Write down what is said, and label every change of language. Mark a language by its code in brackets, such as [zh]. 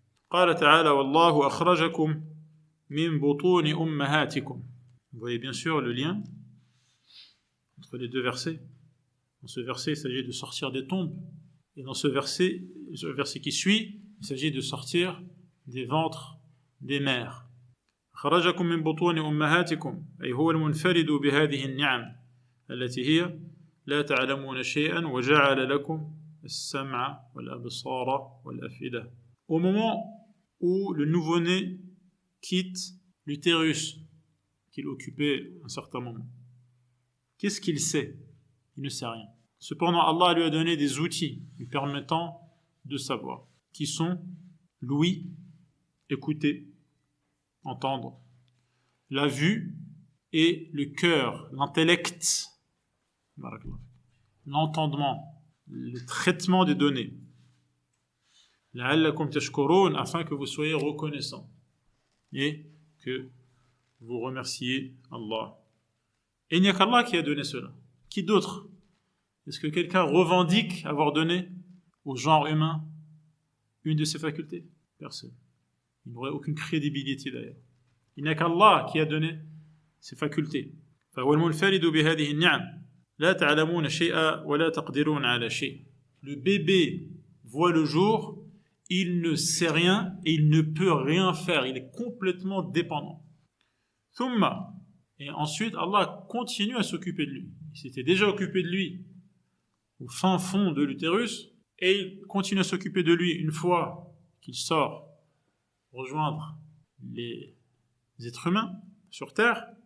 [ar] Qala ta'ala wallahu akhrajakum min butuni ummahatikum. [fr] Vous voyez bien sûr le lien entre les deux versets. Dans ce verset, il s'agit de sortir des tombes. Et dans ce verset qui suit, il s'agit de sortir des ventres des mères. [ar] خرجكم من بطون أمهاتكم أي هو المنفرد بهذه النعم التي هي لا تعلمون شيئا وجعل لكم السمع والأبصار والأفئدة. [fr] Au moment où le nouveau-né quitte l'utérus qu'il occupait un certain moment, qu'est-ce qu'il sait? Il ne sait rien. Cependant, Allah lui a donné des outils lui permettant de savoir, qui sont l'ouïe, écouter, entendre, la vue et le cœur, l'intellect, l'entendement, le traitement des données. [ar] لَعَلَّكُمْ تَشْكُرُونَ, [fr] afin que vous soyez reconnaissants et que vous remerciez Allah. Et il n'y a qu'Allah qui a donné cela. Qui d'autre? Est-ce que quelqu'un revendique avoir donné au genre humain une de ses facultés? Personne. Il n'aurait aucune crédibilité d'ailleurs. Il n'y a qu'Allah qui a donné ces facultés. [ar] فهو المنفرد بهذه النعم لا تعلمون شيئا ولا تقدرون على شيء. [fr] Le bébé voit le jour, il ne sait rien et il ne peut rien faire, il est complètement dépendant. ثم, et ensuite Allah continue à s'occuper de lui. Il s'était déjà occupé de lui au fin fond de l'utérus et il continue à s'occuper de lui une fois qu'il sort rejoindre les êtres humains sur terre.